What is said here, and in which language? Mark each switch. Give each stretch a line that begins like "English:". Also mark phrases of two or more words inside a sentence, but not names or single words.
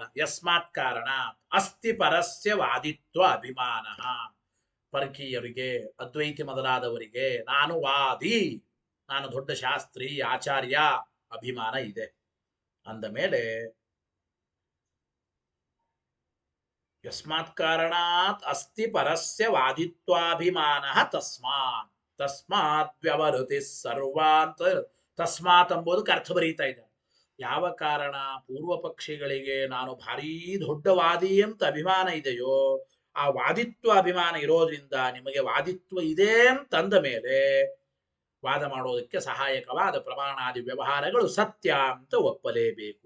Sanskrit: ಯಸ್ಮಾತ್ ಕಾರಣ ಅಸ್ತಿ ಪರಸ್ಯ ವಾದಿತ್ವ ಅಭಿಮಾನ.
Kannada: ಪರಕೀಯರಿಗೆ, ಅದ್ವೈತಿ ಮೊದಲಾದವರಿಗೆ ನಾನು ವಾದಿ, ನಾನು ದೊಡ್ಡ ಶಾಸ್ತ್ರಿ ಆಚಾರ್ಯ ಅಭಿಮಾನ ಇದೆ ಅಂದ ಮೇಲೆ,
Sanskrit: ಯಸ್ಮಾತ್ ಕಾರಣಾತ್ ಅಸ್ತಿ ಪರಸ್ಯ ವಾದಿತ್ವಾಭಿಮಾನ ತಸ್ಮಾತ್, ತಸ್ಮಾತ್ ವ್ಯವಹೃತಿ ಸರ್ವಾಂತ.
Kannada: ತಸ್ಮಾತ್ ಎಂಬುದಕ್ಕೆ ಅರ್ಥ ಬರೀತಾ ಇದ್ದಾರೆ. ಯಾವ ಕಾರಣ ಪೂರ್ವ ಪಕ್ಷಿಗಳಿಗೆ ನಾನು ಭಾರೀ ದೊಡ್ಡ ವಾದಿ ಅಂತ ಅಭಿಮಾನ ಇದೆಯೋ, ಆ ವಾದಿತ್ವ ಅಭಿಮಾನ ಇರೋದ್ರಿಂದ ನಿಮಗೆ ವಾದಿತ್ವ ಇದೆ ಅಂತಂದ ಮೇಲೆ ವಾದ ಮಾಡೋದಕ್ಕೆ ಸಹಾಯಕವಾದ ಪ್ರಮಾಣಾದಿ ವ್ಯವಹಾರಗಳು ಸತ್ಯ ಅಂತ ಒಪ್ಪಲೇಬೇಕು.